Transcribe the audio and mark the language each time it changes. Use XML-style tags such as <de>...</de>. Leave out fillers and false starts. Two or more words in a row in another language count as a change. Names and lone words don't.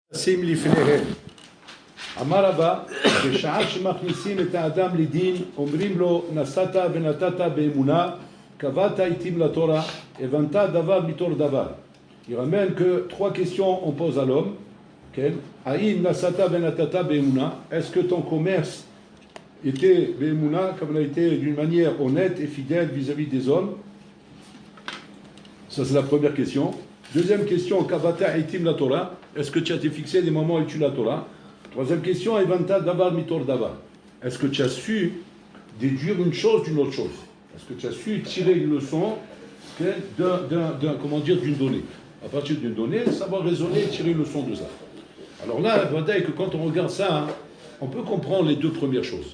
<he>שים לפניהם. אמר רבא, בשעה שמכניסים את האדם לדין, אומרים לו, נסעת ונתת באמונה, קבעת איתים לתורה, הבנת דבר מתור דבר.</he> <fr>Il ramène que trois questions on pose à l'homme.</fr> <he>האם נשאת ונתת באמונה.</he> <fr>Est-ce que ton commerce était be'emuna, comme il a été d'une manière honnête et fidèle vis-à-vis des hommes? Ça c'est la première question. Deuxième question,</fr> <he>קבעת עתים לתורה.</he> <fr>Est-ce que tu as été fixé des moments où tu la Torah? Troisième question,</fr> <he>הבנת דבר מתוך דבר.</he> <fr>Est-ce que tu as su déduire une chose d'une autre chose? Est-ce que tu as su tirer une leçon d'une donnée? À partir d'une donnée, savoir raisonner et tirer une leçon de ça. Alors là, Vadaï, que quand on regarde ça, on peut comprendre les deux premières choses.</fr>